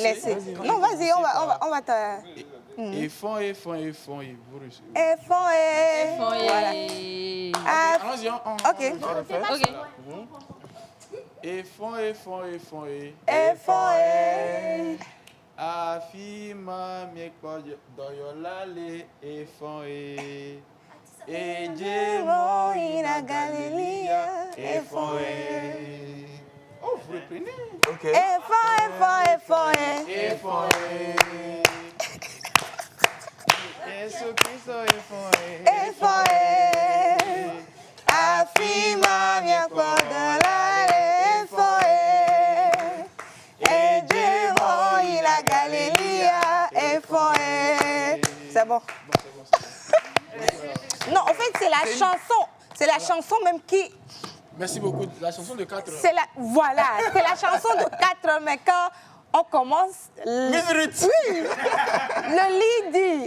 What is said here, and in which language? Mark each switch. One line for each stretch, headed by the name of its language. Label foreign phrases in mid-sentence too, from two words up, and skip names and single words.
French: laissez. quand Non, vous vas-y, on commencez va te... Et fond, et fond, et fond, et vous réussissez. Et fond, et... Voilà. Ah, Allons-y, ok. Ok. Et fond, et fond, et fond, et... Et fond, et...
Ewe: Afima miekpo doyolale
French: et fond, et... Et
Ewe: Jémo ina
French: Galiléa et fond, et... Oh, vous reprenez. Ok. Et fond, et fond, et fond, et... Et fond, et... Jésus Christ et fond, et... Et fond, et...
Ewe: Afima miekpo doyolale
French: e fond, et...
Ewe: Jémo ina
French: Galiléa et fond, et... C'est bon. Non, en fait, c'est la chanson. C'est la chanson même qui... Merci beaucoup. La chanson de 4 C'est la... Voilà, c'est la chanson de 4, mais quand on commence... Oui, le lit dit.